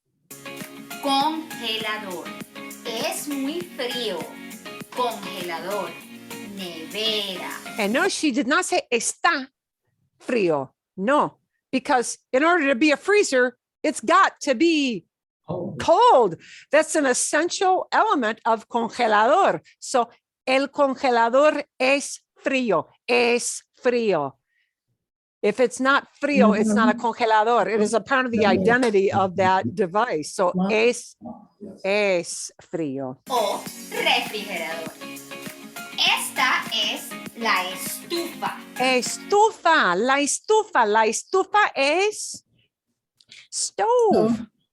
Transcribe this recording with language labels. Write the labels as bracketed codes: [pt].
[es] Congelador. Es muy frío. Congelador. Nevera. [en] And no, she did not say [es] está frío. [en] No, because in order to be a freezer, it's got to be cold. That's an essential element of congelador. [es] So, el congelador es frío. Es frío. [en] If it's not frío, it's not a congelador. It is a part of the identity of that device. [es] So, es frío. O refrigerador. Esta es la estufa. Estufa, la estufa. La estufa es stove.